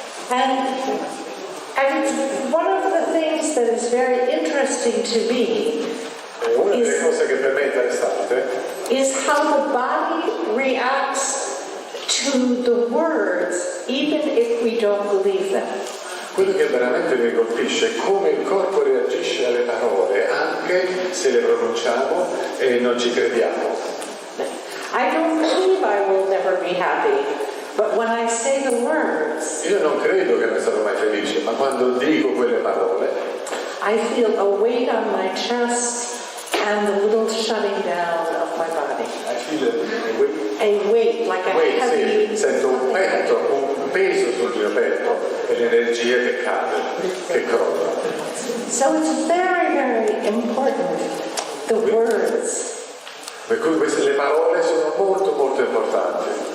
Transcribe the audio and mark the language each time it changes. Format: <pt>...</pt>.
<en>And it's one of the things that is very interesting to me</en> <it>Una delle cose che per me è interessante</it> <en>is how the body reacts to the words, even if we don't believe them.</en> <it>quello che veramente mi colpisce è come il corpo reagisce alle parole, anche se le pronunciamo e non ci crediamo.</it> <en>I don't believe I will never be happy, but when I say the words,</en> <it>Io non credo che ne sarò mai felice, ma quando dico quelle parole,</it> <en>I feel a weight on my chest and the little shutting down of my body. I feel A weight, like a heavy...</en> <it>sì, sento un petto, un peso sul mio petto e l'energia che cade, che crolla.</it> <en>So it's very, very important, the words.</en> <it>Per cui le parole sono molto molto importanti.</it>